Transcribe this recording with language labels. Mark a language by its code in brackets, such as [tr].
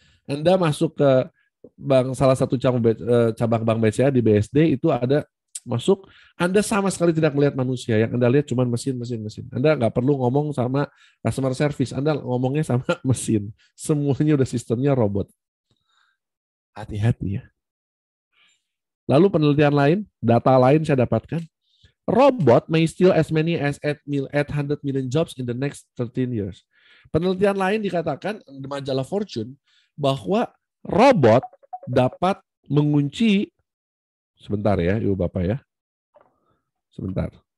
[id] Anda masuk ke salah satu cabang bank BCA di BSD itu ada masuk, Anda sama sekali tidak melihat manusia, yang Anda lihat cuma mesin. Anda nggak perlu ngomong sama customer service, Anda ngomongnya sama mesin. Semuanya udah sistemnya robot. Hati-hati ya. Lalu penelitian lain, data lain saya dapatkan, [en] robot may steal as many as 800 million jobs in the next 13 years. [id] Penelitian lain dikatakan di majalah Fortune bahwa robot dapat mengunci, sebentar ya Ibu Bapak ya, sebentar.